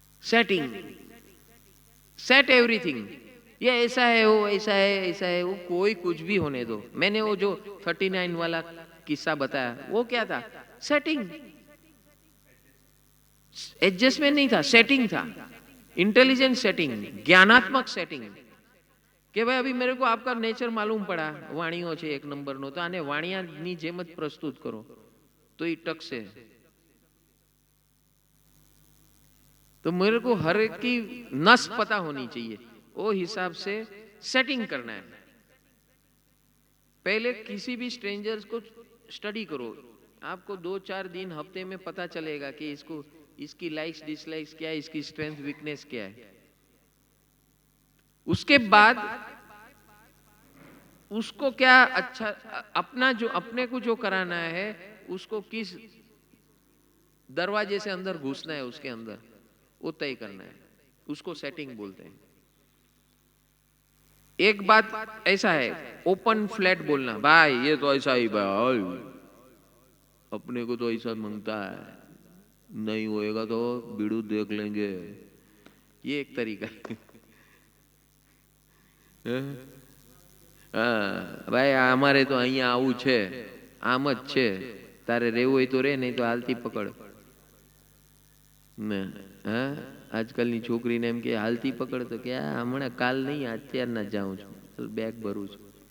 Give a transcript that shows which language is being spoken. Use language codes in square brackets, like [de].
[hi] Setting, set everything. ये ऐसा है, वो ऐसा है, ऐसा है, वो कोई कुछ भी होने दो। मैंने वो जो 39 वाला किस्सा बताया, वो क्या था? सेटिंग। एडजस्टमेंट नहीं था, सेटिंग था। Intelligent setting, ज्ञानात्मक setting. કે ભાઈ અભી મેરે કો આપકા નેચર માલુમ પડા, [gu] વાણીઓ છે એક નંબરનો, તો આને વાણિયાની જેમ જ પ્રસ્તુત કરો તો એ ટકશે। [hi] तो मेरे को हर एक की नस पता होनी चाहिए, वो हिसाब से सेटिंग करना है। पहले किसी भी स्ट्रेंजर्स को स्टडी करो, आपको 2-4 दिन हफ्ते में पता चलेगा कि इसको, इसकी लाइक्स डिसलाइक्स क्या है, इसकी स्ट्रेंथ वीकनेस क्या है। उसके बाद उसको क्या अच्छा, अपना जो अपने को जो कराना है, उसको किस दरवाजे से अंदर घुसना है उसके अंदर, वो तय करना है। उसको सेटिंग बोलते हैं। एक बात ऐसा है, ओपन फ्लैट बोलना, भाई ये तो ऐसा ही भाई, अपने को तो ऐसा मांगता है, नहीं होएगा तो बीड़ू देख लेंगे, ये एक तरीका है। भाई हमारे तो [gu] અહીંયા આવું છે, આમ જ છે, તારે રહેવું હોય તો રે, નહીં તો હાલતી પકડ। ને હા, આજકાલની છોકરીને એમ કે હાલતી પકડ, તો કે હમણાં કાલ નહીં, અત્યારના જાઉં છું, બેગ ભરું છું।